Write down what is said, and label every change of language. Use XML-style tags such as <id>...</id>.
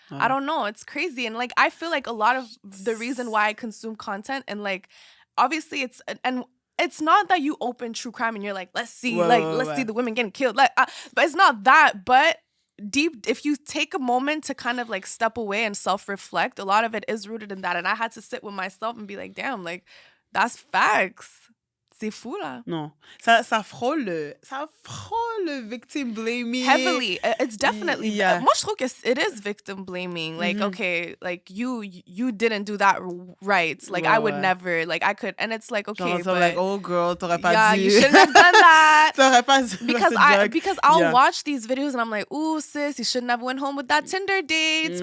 <en>I don't know, it's crazy. And like I feel like a lot of the reason why I consume content, and like obviously it's not that you open true crime and you're like, let's see the women getting killed, like but it's not that. But deep, if you take a moment to kind of like step away and self-reflect, a lot of it is rooted in that. And I had to sit with myself and be like, damn, like that's facts.</en> <fr>C'est fou, là. Non. Ça frôle le victim blaming.</fr> <en>Heavily. It's definitely. Yeah.</en> <fr>Moi, je trouve que</fr> <en>it is victim blaming. Like, okay, like you didn't do that right. Like, I would never. Like, I could. And it's like, okay, but. Like, oh, girl,</en> <fr>t'aurais pas</fr> <en>yeah,</en> <fr>dû.</fr> <en>you shouldn't have done that.</en> <fr>T'aurais pas dû.</fr> <en>Because I'll watch these videos and I'm like, ooh, sis, you shouldn't have went home with that Tinder date.</en>